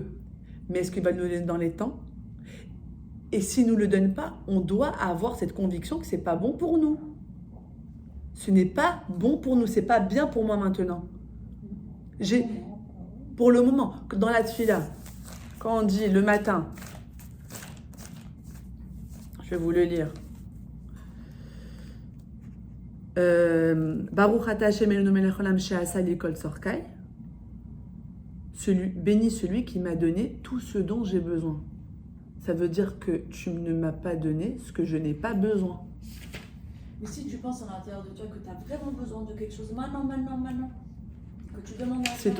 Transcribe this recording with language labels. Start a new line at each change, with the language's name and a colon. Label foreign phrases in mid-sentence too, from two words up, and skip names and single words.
French: Mais est-ce qu'il va nous donner dans les temps? Et s'il ne nous le donne pas, on doit avoir cette conviction que ce n'est pas bon pour nous. Ce n'est pas bon pour nous, ce n'est pas bien pour moi maintenant. Pour le moment, dans la tfila, quand on dit le matin, je vais vous le lire.
Hebrew: ברוך אתה השם אלוהינו מלך העולם שעשה לי כל צרכי.
French: Béni celui qui m'a donné tout ce dont j'ai besoin. Ça veut dire que tu ne m'as pas donné ce que je n'ai pas besoin. Mais si tu penses à l'intérieur de toi que tu as vraiment besoin de quelque chose maintenant, que tu demandes à faire,